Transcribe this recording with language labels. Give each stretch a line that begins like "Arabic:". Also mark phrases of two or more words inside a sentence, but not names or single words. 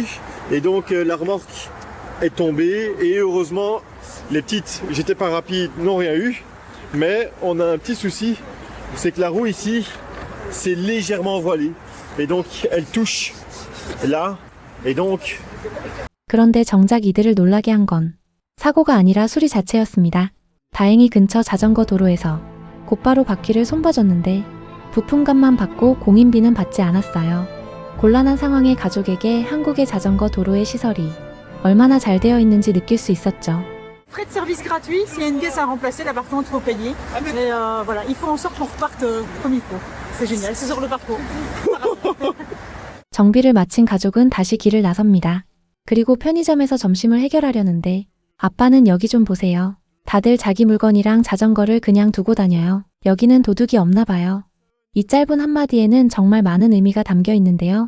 French: Et donc, la remorque est tombée. Et heureusement, les petites, j'étais pas rapide, n'ont rien eu. Mais on a un petit souci, c'est que la roue ici, c'est légèrement voilée. Et donc, elle touche là. Et donc...
Korean: 그런데 정작 이들을 놀라게 한 건 사고가 아니라 수리 자체였습니다. 다행히 근처 자전거 도로에서 곧바로 바퀴를 손봐줬는데 부품값만 받고 공인비는 받지 않았어요. 곤란한 상황의 가족에게 한국의 자전거 도로의 시설이 얼마나 잘 되어 있는지 느낄 수 있었죠.
French: Frais de service gratuit, s'il y a une pièce à remplacer, là par contre, il faut payer. Mais voilà, il faut en sorte qu'on reparte comme il faut. C'est génial, c'est sur le parcours.
Korean: 정비를 마친 가족은 다시 길을 나섭니다. 그리고 편의점에서 점심을 해결하려는데 아빠는 여기 좀 보세요. 다들 자기 물건이랑 자전거를 그냥 두고 다녀요. 여기는 도둑이 없나 봐요. 이 짧은 한마디에는 정말 많은 의미가 담겨 있는데요.